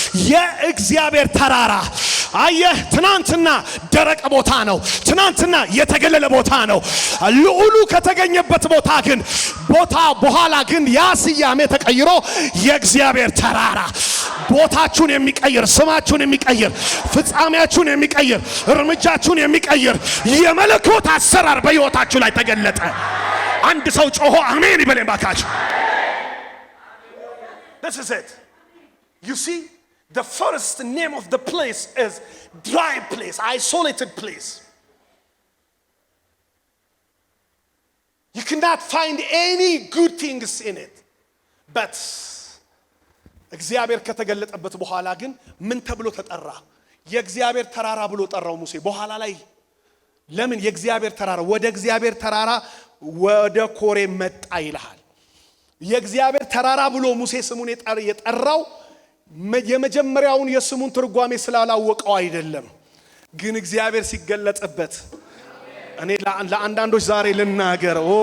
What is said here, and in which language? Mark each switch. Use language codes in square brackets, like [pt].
[am] የእግዚአብሔር ተራራ። አየህ ትናንትና ደረቅ ቦታ ነው፣ ትናንትና የተገለለ ቦታ ነው። ልዑሉ ከተገኘበት ቦታ ግን በኋላ ግን ያ ስያሜ ተቀይሮ የእግዚአብሔር ተራራ ቦታችሁን የሚቀይር ስማችሁን የሚቀይር ፍጻሜያችሁን የሚቀይር እርምጃችሁን የሚቀይር የመለኮት አሰራር በሕይወታችሁ ላይ ተገለጠ። አንድ ሰው ጮሆ አሜን ይበል ባካችሁ። [en] This is it. You see, the first name of the place is dry place, isolated place. You cannot find any good things in it. [am] But እግዚአብሔር ከተገለጠበት በኋላ ግን ምን ተብሎ ተጠራ? የእግዚአብሔር ተራራ ብሎ ጠራው ሙሴ። በኋላ ላይ ለምን የእግዚአብሔር ተራራ ወደ እግዚአብሔር ተራራ ወደ ኮሬ መጣ ይልሃል። የእግዚአብሔር ተራራ ብሎ ሙሴ ስሙን የጠራው የመጀመሪያውን የስሙን ትርጓሜ ስላላወቀው አይደለም፣ ግን እግዚአብሔር ሲገለጥበት። እኔ ለአንዳንዶች ዛሬ ልናገር